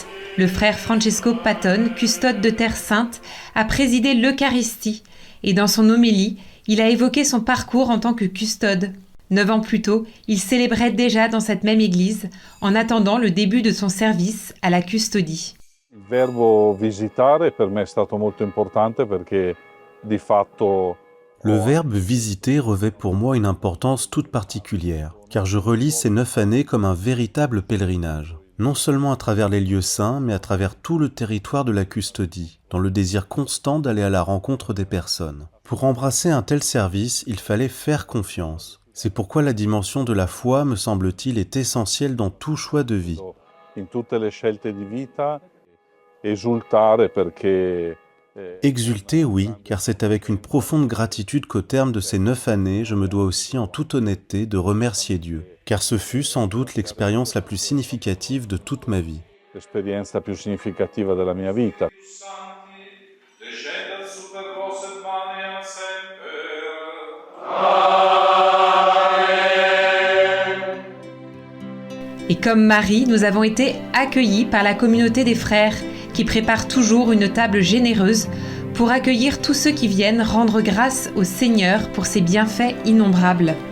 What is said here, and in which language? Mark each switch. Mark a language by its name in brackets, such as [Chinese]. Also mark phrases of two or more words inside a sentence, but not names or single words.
[French] Le frère Francesco Patton, custode de Terre Sainte, a présidé l'Eucharistie et dans son homélie, il a évoqué son parcours en tant que custode. 9 ans plus tôt, il célébrait déjà dans cette même église, en attendant le début de son service à la custodie. [Italian] Il verbo visitare per me è stato molto importante perché di fatto. [French] Le verbe « visiter » revêt pour moi une importance toute particulière, car je relis ces 9 années comme un véritable pèlerinage, non seulement à travers les lieux saints, mais à travers tout le territoire de la custodie, dans le désir constant d'aller à la rencontre des personnes. Pour embrasser un tel service, il fallait faire confiance. C'est pourquoi la dimension de la foi, me semble-t-il, est essentielle dans tout choix de vie. [Italian] In tutte le scelte di vita, esultare perché. [French] Exulter, oui, car c'est avec une profonde gratitude qu'au terme de ces 9 années, je me dois aussi en toute honnêteté de remercier Dieu, car ce fut sans doute l'expérience la plus significative de toute ma vie. [Italian] L'esperienza più significativa della mia vita. [French] Et comme Marie, nous avons été accueillis par la communauté des frères qui prépare toujours une table généreuse pour accueillir tous ceux qui viennent rendre grâce au Seigneur pour ses bienfaits innombrables.